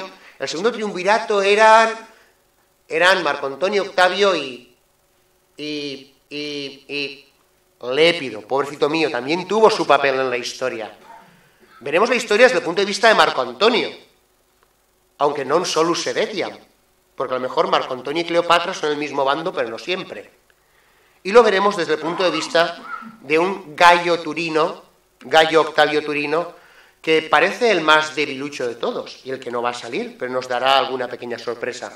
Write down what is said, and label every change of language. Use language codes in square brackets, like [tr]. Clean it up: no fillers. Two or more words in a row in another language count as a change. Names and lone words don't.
[es] El segundo triunvirato eran Marco Antonio, Octavio y Lépido, pobrecito mío, también tuvo su papel en la historia. Veremos la historia desde el punto de vista de Marco Antonio, aunque [la] non solus sed etiam, [es] porque a lo mejor Marco Antonio y Cleopatra son el mismo bando, pero no siempre. Y lo veremos desde el punto de vista de un Gayo Octavio Turino, que parece el más debilucho de todos, y el que no va a salir, pero nos dará alguna pequeña sorpresa.